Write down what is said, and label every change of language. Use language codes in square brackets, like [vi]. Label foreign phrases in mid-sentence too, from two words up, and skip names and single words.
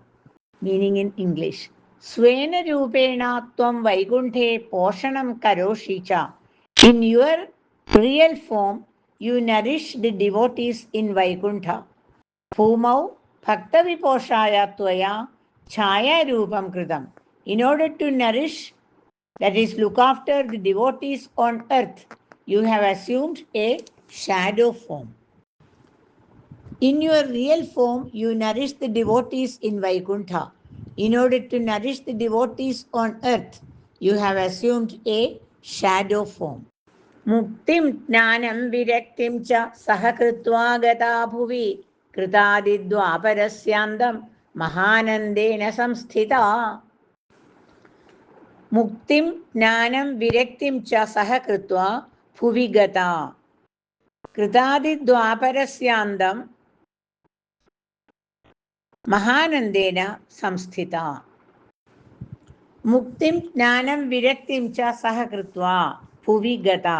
[en] meaning in English: [sa] സ്വേന രൂപേണ ത്വം വൈകുണ്ഠേ പോഷണം കരോഷി ച. [en] in your real form you nourish the devotees in Vaikuntha. [sa] ഭൂമൗ ഭക്തവിപോഷായ ത്വയാ ഛായാരൂപം കൃതം. [en] In order to nourish, that is, look after the devotees on earth, you have assumed a shadow form. In your real form, you nourish the devotees in Vaikuntha. In order to nourish the devotees on earth, you have assumed a shadow form. [sa] मुक्तिं ज्ञानं विरक्तिं च सहकृत्वा गता भुवि कृतादिद्वापरस्यान्तं महानन्देन संस्थिता. മുക്തിം ജ്ഞാനം വിരക്തിം ച സഹ കൃത്വാ ഭുവി ഗതാ കൃതാദിദ്വാപരസ്യാന്തം മഹാനന്ദേന സംസ്ഥിത. മുക്തിം ജ്ഞാനം വിരക്തിം ച സഹ കൃത്വാ ഭുവി ഗതാ.